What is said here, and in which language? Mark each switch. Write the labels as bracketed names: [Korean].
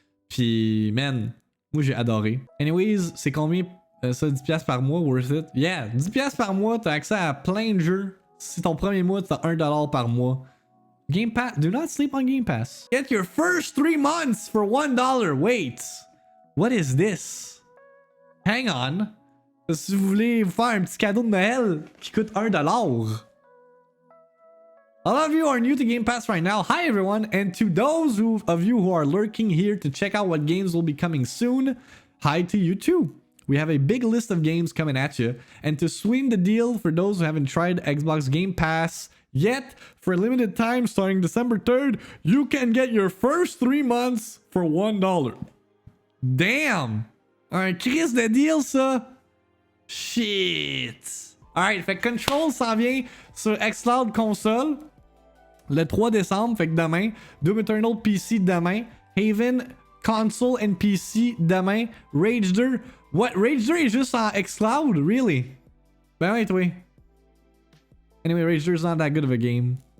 [French] Puis, man, moi j'ai adoré. Anyways, c'est combien Ça, 10$ par mois, [English] worth it. Yeah, [French] 10$ par mois, t'as accès à plein de jeux. Si ton premier mois, t'as $1 par mois. [English] Game Pass. Do not sleep on Game Pass. Get your first 3 months for $1. Wait. What is this? Hang on. [French] Si vous voulez vous faire un petit cadeau de Noël qui coûte $1. [English] A lot of you are new to Game Pass right now. Hi everyone, and to those of you who are lurking here to check out what games will be coming soon, hi to you too. We have a big list of games coming at you, and to sweeten the deal for those who haven't tried Xbox Game Pass yet, for a limited time starting December 3rd, you can get your first 3 months for $1. [French] Damn! Un crise de deal ça! Shit! Alright, fait que Control s'en vient sur xCloud console le 3 décembre, fait que demain. Doom Eternal PC demain. Haven console and PC demain. Rage 2. [English] What? [French] Rage 2 est juste en xCloud? [English] Really? [French] Ben ouais, toi. [English] Anyway, Rage 2 is not that good of a game.